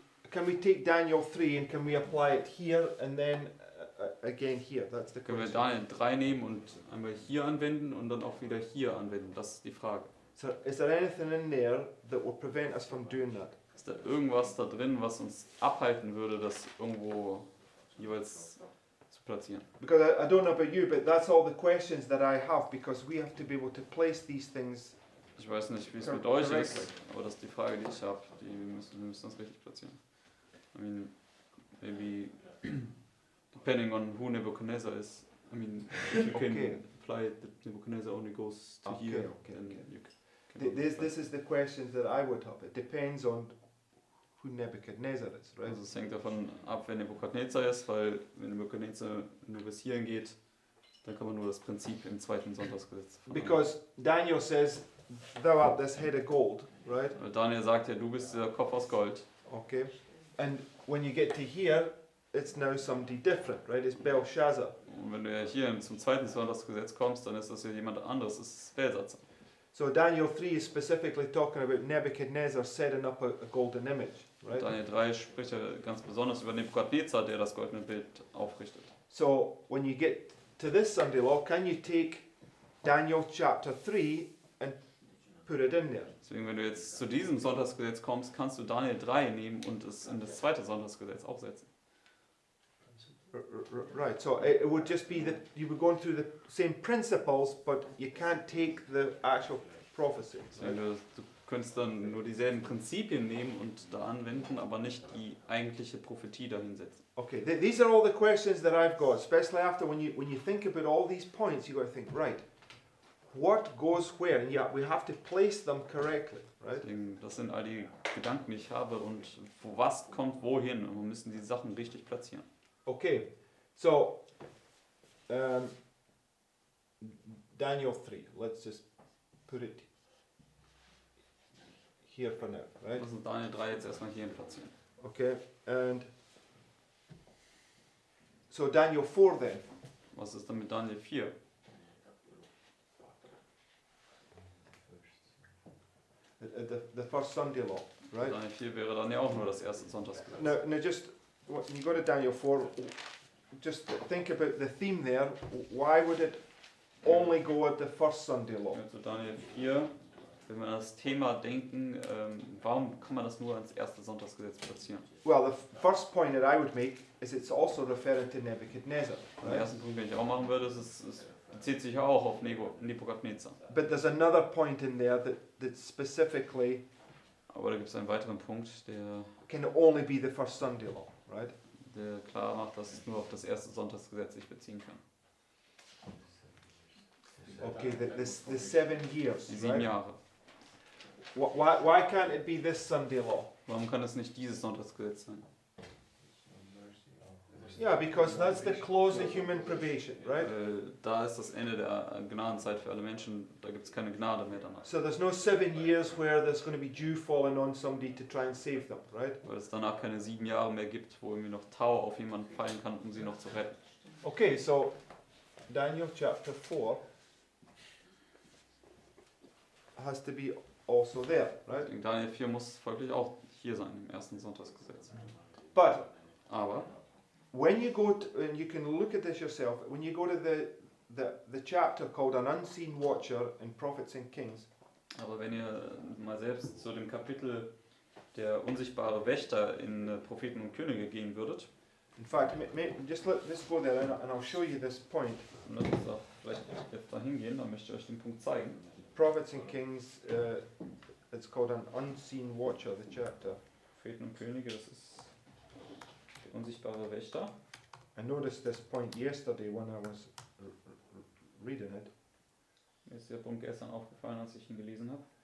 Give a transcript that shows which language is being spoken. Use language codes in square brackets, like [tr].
[en] Can we take Daniel 3 and can we apply it here and then again here? That's the [de] Können wir [en] question. [de] Daniel 3 nehmen und einmal hier anwenden und dann auch wieder hier anwenden? Das ist die Frage. [en] So, is there anything in there that will prevent us from doing that? [de] Ist da irgendwas da drin, was uns abhalten würde, das irgendwo jeweils zu platzieren? [en] Because I don't know about you, but that's all the questions that I have because we have to be able to place these things. [de] Ich weiß nicht, wie es mit euch ist, aber das ist die Frage, die ich habe. Wir müssen das richtig platzieren. [en] I mean, maybe depending on who Nebuchadnezzar is. I mean, if you can apply it, that Nebuchadnezzar only goes to here. Then you can This is the questions that I would have. It depends on who Nebuchadnezzar is, right? [de] Also es hängt davon ab, wer Nebukadnezar ist, weil wenn Nebukadnezar nur bis hierhin geht, dann kann man nur das Prinzip im zweiten Sonntagsgesetz verwenden. [en] Because Daniel says, thou art this head of gold, right? [de] Weil Daniel sagt ja, du bist dieser Kopf aus Gold. [en] Okay. And when you get to here, it's now somebody different, right? It's Belshazzar. [de] Und wenn du ja hier zum zweiten Sonntagsgesetz kommst, dann ist das ja jemand anderes, das ist Belshazzar. [en] So Daniel 3 is specifically talking about Nebuchadnezzar setting up a golden image, right? [de] Daniel 3 spricht ja ganz besonders über Nebukadnezar, der das goldene Bild aufrichtet. [en] So when you get to this Sunday law, can you take Daniel chapter 3 and put it in there? [de] Deswegen, wenn du jetzt zu diesem Sonntagsgesetz kommst, kannst du Daniel 3 nehmen und es in das zweite Sonntagsgesetz aufsetzen. [en] Right, so it would just be that you were going through the same principles, but you can't take the actual prophecy. [de] Deswegen, du könntest dann nur dieselben Prinzipien nehmen und da anwenden, aber nicht die eigentliche Prophetie dahinsetzen. [en] Okay, these are all the questions that I've got, especially after when you think about all these points, you've got to think, right, what goes where? And yeah, we have to place them correctly, right? [de] Deswegen, das sind all die Gedanken, die ich habe und was kommt wohin und wir müssen die Sachen richtig platzieren. [en] Okay, so Daniel 3, let's just put it here for now, right? [de] Lass uns Daniel 3 jetzt erstmal hierhin platzieren. [en] Okay, and so Daniel 4 then. [de] Was ist dann mit Daniel 4? [en] The first Sunday law, right? [de] Daniel 4 wäre dann ja auch nur das erste Sonntagsgesetz. [en] Now just when you go to Daniel 4, just think about the theme there. Why would it only go at the first Sunday law? [de] Also Daniel 4, wenn wir an das Thema denken, warum kann man das nur ans erste Sonntagsgesetz platzieren? [en] Well, the first point that I would make is it's also referring to Nebuchadnezzar. [de] Den [en] Right? [de] ersten Punkt, den ich auch machen würde, ist, es bezieht sich ja auch auf Nebukadnezar. [en] But there's another point in there that specifically [de] Aber da gibt es einen weiteren Punkt, der [en] can only be the first Sunday law, right? [de] klar macht, dass es nur auf das erste Sonntagsgesetz sich beziehen kann. [en] Okay, the 7 years, [de] Die 7 [en] right? [de] Jahre. [en] Why can't it be this Sunday law? [de] Warum kann es nicht dieses Sonntagsgesetz sein? [en] Yeah, because that's the close of human probation, right? [de] Da ist das Ende der Gnadenzeit für alle Menschen, da gibt es keine Gnade mehr danach. [en] So there's no 7 years where there's going to be dew falling on somebody to try and save them, right? [de] Weil es danach keine 7 Jahre mehr gibt, wo irgendwie noch Tau auf jemanden fallen kann, um sie noch zu retten. [en] Okay, so Daniel chapter 4 has to be also there, right? [de] Deswegen Daniel 4 muss folglich auch hier sein, im ersten Sonntagsgesetz. [en] But [de] Aber [en] when you go to, and you can look at this yourself, when you go to the chapter called An Unseen Watcher in Prophets and Kings, [de] wenn ihr mal selbst zu dem Kapitel der unsichtbare Wächter in Propheten und Könige gehen würdet, [en] in fact, just let's go there and I'll show you this point. [de] und lasst uns auch vielleicht jetzt da hingehen, dann möchte ich euch den Punkt zeigen. [en] Prophets and Kings, it's called An Unseen Watcher, the chapter. [de] Propheten und Könige, das ist der unsichtbare Wächter. [en] I noticed this point yesterday when I was reading it. [de] Mir ist der Punkt gestern aufgefallen, als ich ihn gelesen habe.